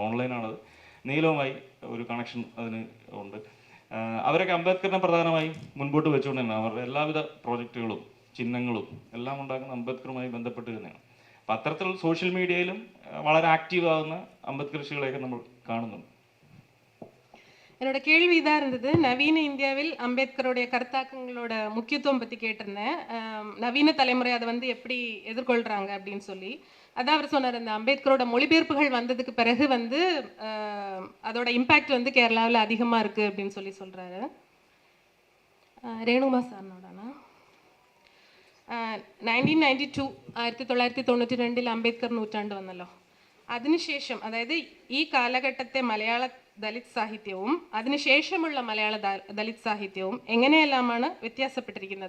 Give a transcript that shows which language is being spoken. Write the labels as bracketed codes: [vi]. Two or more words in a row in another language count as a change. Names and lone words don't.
[ml] ഓൺലൈനാണത്. നീലവുമായി ഒരു കണക്ഷൻ അതിന് ഉണ്ട്. അവരൊക്കെ അംബേദ്കറിനെ പ്രധാനമായി മുൻപോട്ട് വെച്ചുകൊണ്ട് തന്നെ അവരുടെ എല്ലാവിധ പ്രോജക്റ്റുകളും ചിഹ്നങ്ങളും എല്ലാം ഉണ്ടാക്കുന്ന അംബേദ്കറുമായി ബന്ധപ്പെട്ട് തന്നെയാണ്. അപ്പം അത്തരത്തിലുള്ള [en] social media [ml] വളരെ ആക്റ്റീവ് ആകുന്ന അംബേദ്കർ ഋഷികളെയൊക്കെ നമ്മൾ കാണുന്നുണ്ട്. [ta] என்னோட கேள்வி இதாக இருந்தது. நவீன இந்தியாவில் அம்பேத்கருடைய கருத்தாக்கங்களோட முக்கியத்துவம் பற்றி கேட்டிருந்தேன். நவீன தலைமுறை அதை வந்து எப்படி எதிர்கொள்கிறாங்க அப்படின்னு சொல்லி. அதான் அவர் சொன்னார், இந்த அம்பேத்கரோட மொழிபெயர்ப்புகள் வந்ததுக்கு பிறகு வந்து அதோட இம்பேக்ட் வந்து கேரளாவில் அதிகமாக இருக்குது அப்படின்னு சொல்லி சொல்கிறாரு. [ml] രേണുമാ സാറിനോടാണ്. 1992 1992 അംബേദ്കർ നൂറ്റാണ്ട് വന്നല്ലോ. അതിനുശേഷം, അതായത് ഈ കാലഘട്ടത്തെ മലയാള ദലിത് സാഹിത്യവും അതിനുശേഷമുള്ള മലയാള ദലിത് സാഹിത്യവും എങ്ങനെയെല്ലാമാണ് വ്യത്യാസപ്പെട്ടിരിക്കുന്നത്?